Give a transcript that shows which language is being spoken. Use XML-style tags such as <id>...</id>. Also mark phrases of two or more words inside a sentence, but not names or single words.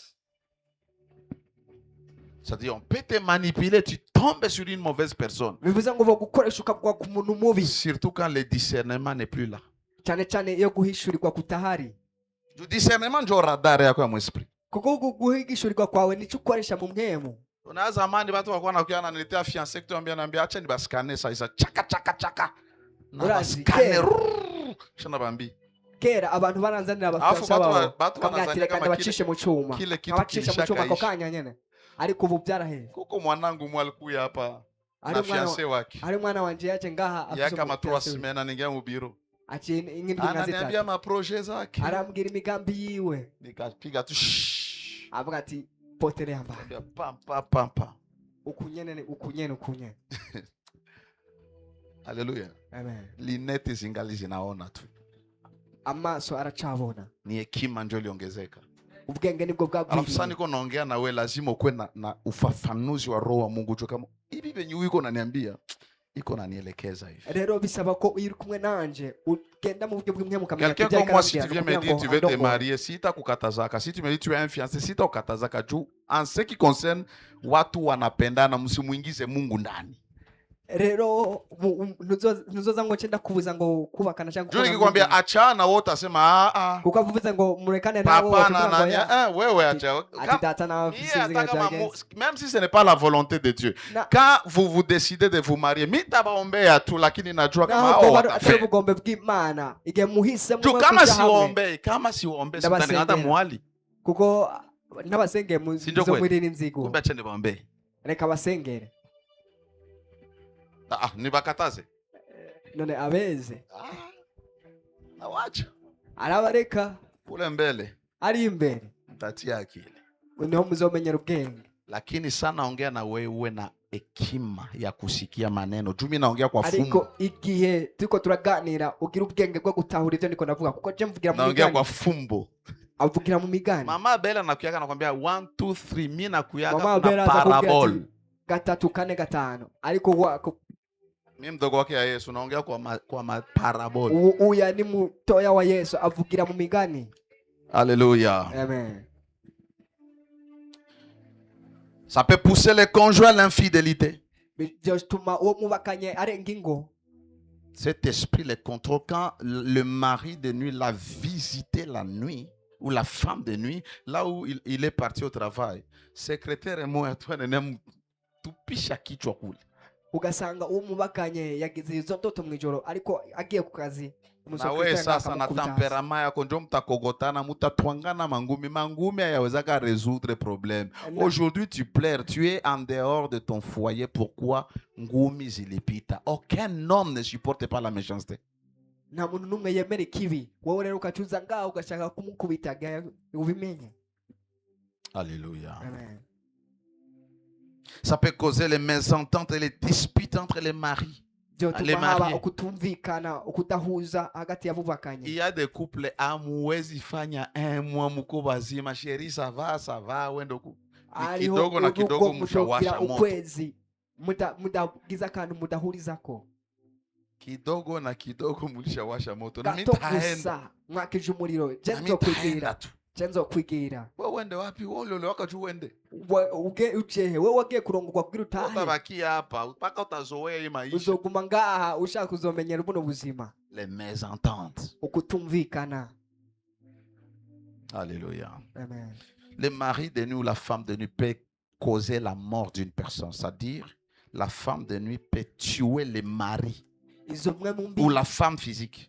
<fr>C'est-à-dire, on peut te manipuler, tu tombes sur une mauvaise personne.</fr> <rn>bivuze ngo bagukoresha ukagwa ku muntu mubi,</rn> <fr>Surtout quand le discernement n'est plus là.</fr> <rn>cyane cyane iyo guhishurirwa kutahari.</rn> <fr>Le discernement</fr> <sw>ndio radar yako ya mwesprit.</sw> <rn>kuko guhishurirwa kwawe nicyo ukoresha mu mpemu.</rn> <sw>Kuna zamani watu walikuwa wanakuja wananiletea fiancé kitu ambia acha nibaskane sasa chaka chaka chaka. Na</sw> <rn>Urazi,</rn> <sw>baskane.</sw> <rn>kera. Shana bambi. Kera abantu baranzanira</rn> <sw>Alafu</sw> <rn>abafasha batu babo batu bakamwatira</rn> <sw>wanazania</sw> <rn>kandi</rn> <sw>kama</sw> <rn>bacishe mu cyuma,</rn> <sw>kile kitu</sw> <rn>abacisha mu cyuma ako</rn> <sw>kilishakaisha.</sw> <rn>kanya nyene, ariko ubu byaraheze.</rn> <sw>Kuko mwanangu mwalikuya hapa</sw> <rn>Ari na umwana</rn> <sw>fiancé wake.</sw> <rn>ari mwana wanje yaje ngaha</rn> <sw>Ya kama 3</sw> <rn>umufiance we.</rn> <sw>semaines anaingia mu biro.</sw> <rn>Aciye ingindi nka</rn> <sw>Ananiambia zitatu maprojet zake.</sw> <rn>arambwira imigambi yiwe,</rn> <sw>Nikapiga tu shhh.</sw> <rn>avuga ati potere yamba</rn> <sw>Ambia pam pam pam pam.</sw> <rn>ukunyene. Haleluya. Amen.</rn> <sw>Lineti zingali zinaona tu.</sw> <rn>Amaso aracabona,</rn> <sw>Ni hekima ndio iliongezeka.</sw> <rn>ubwenge nibwo</rn> <sw>Alafu sasa</sw> <rn>bwagwiriye.</rn> <sw>niko naongea na wewe, lazima ukuwe na ufafanuzi wa roho wa Mungu. Jua kama hivi venye uko unaniambia iko nanielekeza hivi.</sw> <rn>Rero bisaba ko iyo uri kumwe nanje ugenda mu buryo bw'imwe mukamenya</rn> <fr>Quelqu'un</fr> <rn>ibyo</rn> <fr>comme moi, si</fr> <rn>ariko</rn> <fr>tu viens me</fr> <rn>arambwira</rn> <fr>dire tu</fr> <rn>ngo</rn> <fr>veux te</fr> <rn>andongore.</rn> <sw>marier, si sitakukatazaka.</sw> <fr>Si tu me dis tu es un fiancé,</fr> <sw>sitakukatazaka juu</sw> <fr>en ce qui concerne</fr> <sw>watu wanapendana, msimuingize Mungu ndani.</sw> <rn>Rero ntuzoza ngo nce ndakubuza ngo kubakana cyangwa</rn> <sw>Juu</sw> <rn>gukora</rn> <sw>nikikwambia</sw> <rn>n'undi.</rn> <sw>achana, wewe utasema</sw> <rn>kuko avuze ngo murekane nawe</rn> <sw>papa na</sw> <rn>ukavuga ngo ya,</rn> <sw>nani, wewe acha.</sw> <rn>ati data na</rn> <sw>Ni</sw> <rn>sinzi</rn> <sw>hata kama</sw> <rn>byagenze.</rn> <fr>même si ce n'est pas la volonté de Dieu.</fr> <sw>Na-</sw> <fr>Quand vous décidez de vous marier,</fr> <sw>mitabaombea tu, lakini najua kama</sw> <rn>naho</rn> <sw>hao</sw> <rn>bwo atari</rn> <sw>watafanya.</sw> <rn>ubugombe bw'Imana igihe muhisemo</rn> <sw>Juu</sw> <rn>mwe</rn> <sw>kama</sw> <rn>kuja hamwe.</rn> <sw>siombei, kama siombei</sw> <rn>Ndabasengera.</rn> <sw>sitanigata mwali.</sw> <rn>kuko n'abasengeye</rn> <sw>Si ndio</sw> <rn>zo</rn> <sw>kweli?</sw> <rn>mwirira inzigo,</rn> <sw>Kumbe acha niwaombee.</sw> <rn>reka basengere</rn> <sw>Nibakataze.</sw> <rn>none abeze</rn> <sw>Nawacha.</sw> <rn>arabareka</rn> <sw>Kule mbele</sw> <rn>ari imbere,</rn> <sw>mtatia akili.</sw> <rn>niho muzomenyera ubwenge.</rn> <sw>Lakini sana ongea na wewe uwe na hekima ya kusikia maneno. Juu mimi naongea kwa</sw> <rn>ariko</rn> <sw>fumbo.</sw> <rn>igihe turiko turaganira ugira ubwenge bwo gutahura ibyo ndiko ndavuga, kuko je mvugira mu</rn> <sw>Naongea</sw> <rn>migani,</rn> <sw>kwa fumbo.</sw> <rn>avugira mu migani.</rn> <sw>Mama Bella nakuyaga nakwambia 1 2 3 mimi nakuyaga Mama kuna Bella</sw> <rn>aza kubwira</rn> <sw>parabol.</sw> <rn>ati gatatu kane gatano, ariko</rn> <sw>Mimi mdogo wake ya Yesu naongea kwa parabol.</sw> <rn>uya ni mutoya wa Yesu avugira mu migani. Alléluia. Amen.</rn> <fr>Ça peut pousser les conjoints à l'infidélité.</fr> <rn>Byotuma uwo mubakanye arenga ingo.</rn> <fr>Cet esprit les contrôle quand le mari de nuit l'a visité la nuit ou la femme de nuit là où il est parti au travail. Secrétaire et moi toi</fr> <sw>nenem tupisha kichwa kule.</sw> <rn>Ugasanga uwo mubakanye yagize izo ndoto mu ijoro ariko agiye ku kazi.</rn> <sw>Na wewe sasa na temperament yako ndio mtakogotana, mtatwangana mangumi hayawezaka</sw> <fr>résoudre problème. Aujourd'hui tu pleures, tu es en dehors de ton foyer. Pourquoi?</fr> <sw>Ngumi zilipita.</sw> <fr>Aucun homme ne supporte pas la méchanceté.</fr> <rn>nta muntu n'umwe yemera ikibi, wowe rero ukacuza ngaho ugashaka kumukubita ubimenye. Alléluia. Amen.</rn> <fr>Ça peut causer les mésententes et les disputes entre les maris.</fr> <rn>Byotuma haba ukutumvikana, ukudahuza hagati y'abubakanye.</rn> <fr>Il y a des couples</fr> <sw>amwezi fanya</sw> <fr>un mois</fr> <sw>mko bazima,</sw> <fr>chérie ça va</fr> <sw>wendo ku. Kidogo na kidogo mshawasha moto.</sw> <rn>Ukwezi mudagiza akantu mudahurizako.</rn> <sw>Kidogo na kidogo mlishawasha moto. Na</sw> <rn>Gato</rn> <sw>mitaenda.</sw> <rn>gusa mwakije umuriro, je</rn> <sw>Na</sw> <rn>nzokwigira,</rn> <sw>mitaenda tu.</sw> <rn>je nzokwigira.</rn> <sw>Wewe uende wapi? Wewe ule wako tu uende.</sw> <rn>Ujehe wewe wagiye kurongorwa kugira utahe,</rn> <sw>Utabakia hapa mpaka utazoea hii maisha.</sw> <rn>uzoguma ngaha ushaka kuzomenyera buno buzima.</rn> <fr>Les mésententes.</fr> <rn>Ukutumvikana. Alléluia. Amen.</rn> <fr>Le mari de nuit ou la femme de nuit peut causer la mort d'une personne. C'est-à-dire, la femme de nuit peut tuer le mari</fr> <rn>Izo mwe mu mbi,</rn> <fr>ou la femme physique.</fr>